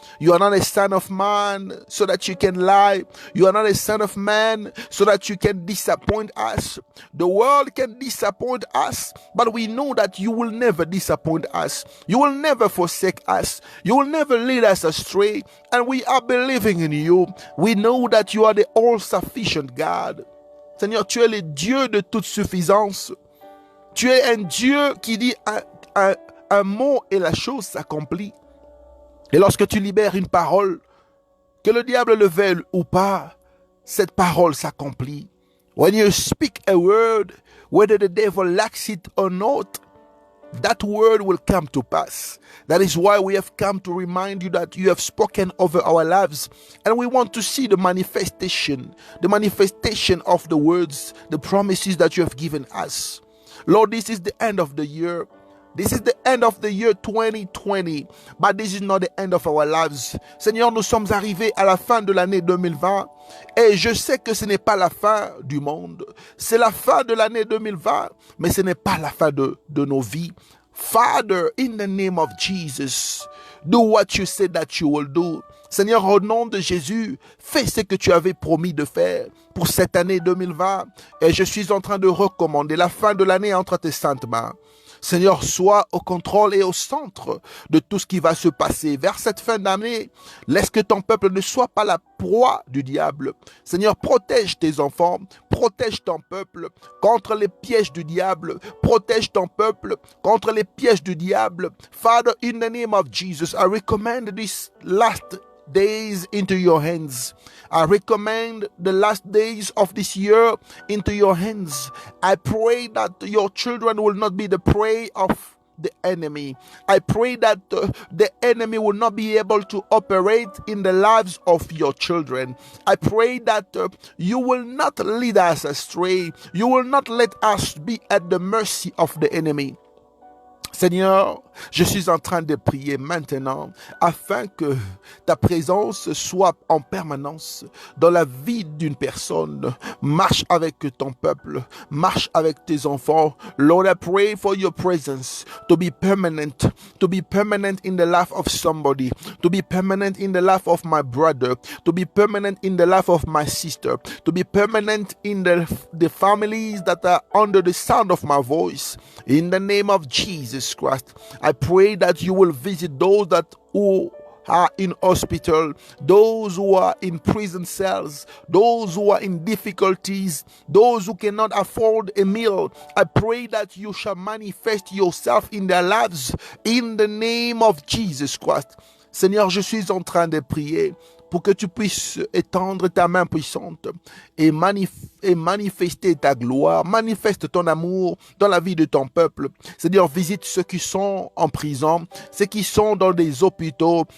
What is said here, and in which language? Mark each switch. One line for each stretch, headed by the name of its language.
English: You are not a son of man so that you can lie. You are not a son of man so that you can disappoint us. The world can disappoint us, but we know that you will never disappoint us. You will never forsake us. You will never lead us astray. And we are believing in you. We know that you are the all-sufficient God.
French: Seigneur, tu es le Dieu de toute suffisance. Tu es un Dieu qui dit un mot et la chose s'accomplit. Et lorsque tu libères une parole, que le diable le veuille ou pas, cette parole s'accomplit.
English: When you speak a word, whether the devil likes it or not, that word will come to pass. That is why we have come to remind you that you have spoken over our lives. And we want to see the manifestation of the words, the promises that you have given us. Lord, this is the end of the year. This is the end of the year 2020, but this is not the end of our lives.
French: Seigneur, nous sommes arrivés à la fin de l'année 2020 et je sais que ce n'est pas la fin du monde. C'est la fin de l'année 2020, mais ce n'est pas la fin de nos vies.
English: Father, in the name of Jesus, do what you said that you will do.
French: Seigneur, au nom de Jésus, fais ce que tu avais promis de faire pour cette année 2020. Et je suis en train de recommander la fin de l'année entre tes saintes mains. Seigneur, sois au contrôle et au centre de tout ce qui va se passer. Vers cette fin d'année, laisse que ton peuple ne soit pas la proie du diable. Seigneur, protège tes enfants, protège ton peuple contre les pièges du diable. Protège ton peuple contre les pièges du diable.
English: Father, in the name of Jesus, I recommend this last days into your hands. I recommend the last days of this year into your hands. I pray that your children will not be the prey of the enemy. I pray that the enemy will not be able to operate in the lives of your children. I pray that you will not lead us astray. You will not let us be at the mercy of the enemy.
French: Seigneur, je suis en train de prier maintenant afin que ta présence soit en permanence dans la vie d'une personne. Marche avec ton peuple, marche avec tes enfants.
English: Lord, I pray for your presence to be permanent in the life of somebody, to be permanent in the life of my brother, to be permanent in the life of my sister, to be permanent in the families that are under the sound of my voice. In the name of Jesus Christ, I pray that you will visit those who are in hospital, those who are in prison cells, those who are in difficulties, those who cannot afford a meal. I pray that you shall manifest yourself in their lives in the name of Jesus Christ.
French: Seigneur, je suis en train de prier pour que tu puisses étendre ta main puissante et manifester ta gloire, manifeste ton amour dans la vie de ton peuple. Seigneur, visite ceux qui sont en prison, ceux qui sont dans des hôpitaux.